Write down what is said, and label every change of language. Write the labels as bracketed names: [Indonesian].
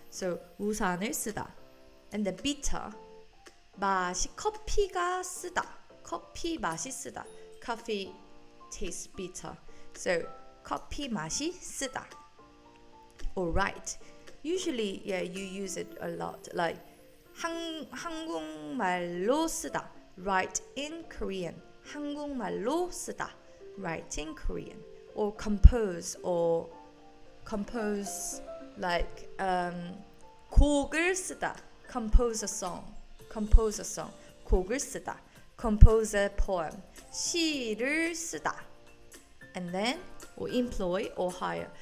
[Korean] So 우산을 쓰다. [English] And the bitter. [Korean] 커피가 쓰다. 커피 맛이 쓰다. [English] Coffee tastes bitter. [Korean] So 커피 맛이 쓰다. [English] Or write. Usually, yeah, you use it a lot. [Korean] Like 한국말로 쓰다. [English] Write in Korean. [Korean] 한국말로 쓰다. [English] Write in Korean. Or compose like [Korean] 곡을 쓰다. [English] Compose a song. [Korean] 곡을 쓰다. [English] Compose a poem. [Korean] 시를 쓰다. [English] And then, or employ or hire.